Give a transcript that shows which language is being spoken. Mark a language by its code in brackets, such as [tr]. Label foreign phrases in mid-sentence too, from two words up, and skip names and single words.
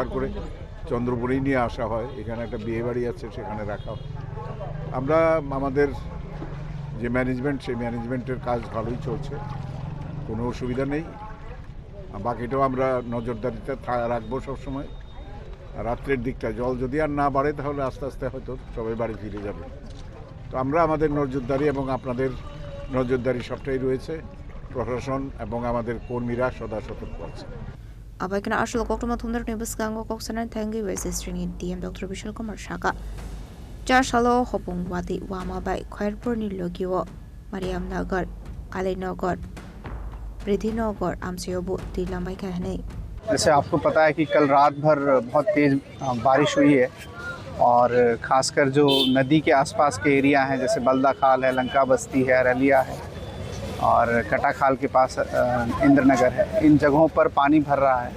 [bn] করে চন্দ্রপুরেই নিয়ে আসা হয় এখানে একটা বিয়েবাড়ি আছে সেখানে রাখা হয় আমরা আমাদের যে ম্যানেজমেন্ট সেই ম্যানেজমেন্টের কাজ ভালোই চলছে কোনো অসুবিধা নেই বাকিটাও আমরা নজরদারিতে রাখবো সবসময় রাত্রের দিকটা জল যদি আর না বাড়ে তাহলে আস্তে আস্তে হয়তো সবাই বাড়ি ফিরে যাবে তো আমরা আমাদের নজরদারি এবং আপনাদের নজরদারি সবটাই রয়েছে প্রশাসন এবং আমাদের কর্মীরা সদা সতর্ক আছে [trp] Abaikana Ashlo Koktoma Thundar Nibus Gango Koksanan Tangi West District DM Dr Vishal Kumar Shaka Jar Shalo Hopung Wati Wama by Khairpur ni Logio Mariamnagar, Kalinagar, Riddhinagar, Amsayobu, Dilambai Kahane. [hi] जैसे आपको पता है कि कल रात भर बहुत तेज़ बारिश हुई है और ख़ासकर जो नदी के आसपास के एरिया हैं जैसे बल्दा खाल है, लंका बस्ती है, अरलिया है और कटा खाल के पास इंद्रनगर है, इन जगहों पर पानी भर रहा है।